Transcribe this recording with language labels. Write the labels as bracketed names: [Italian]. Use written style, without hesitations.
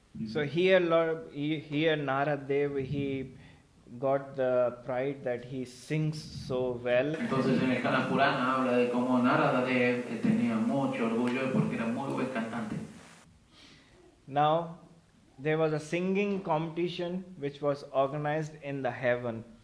[English] So here Naradev, he got the pride that he sings so well. [Spanish] Entonces en el Skanda Purana habla de cómo Naradev tenía mucho orgullo porque era muy buen cantante. [English] Now there was a singing competition which was organized in the heaven.